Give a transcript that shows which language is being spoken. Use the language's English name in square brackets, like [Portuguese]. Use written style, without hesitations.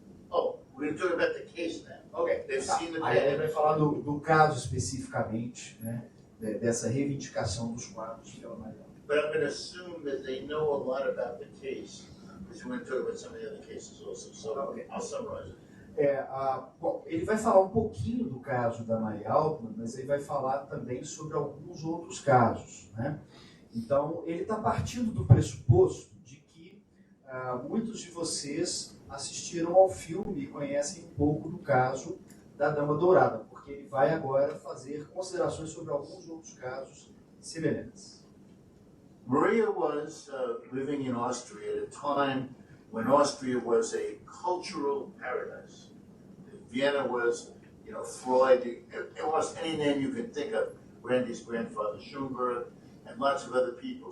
[English] Oh, we're talking about the case now. Ok. They've seen the [Portuguese] Aí ele vai falar do caso especificamente, né, dessa reivindicação dos quadros pela Maria. [English] But I'm going to assume that they know a lot about the case, because we're going to talk about some of the other cases also. So okay. I'll summarize it. [Portuguese] Bom, ele vai falar um pouquinho do caso da Maria Altman, mas ele vai falar também sobre alguns outros casos, né? Então, ele está partindo do pressuposto de que muitos de vocês assistiram ao filme e conhecem um pouco do caso da Dama Dourada, porque ele vai agora fazer considerações sobre alguns outros casos semelhantes. [English] Maria was living in Austria at a time when Austria was a cultural paradise. Vienna was, Freud, almost any name you can think of, Randy's grandfather, Schönberg, and lots of other people.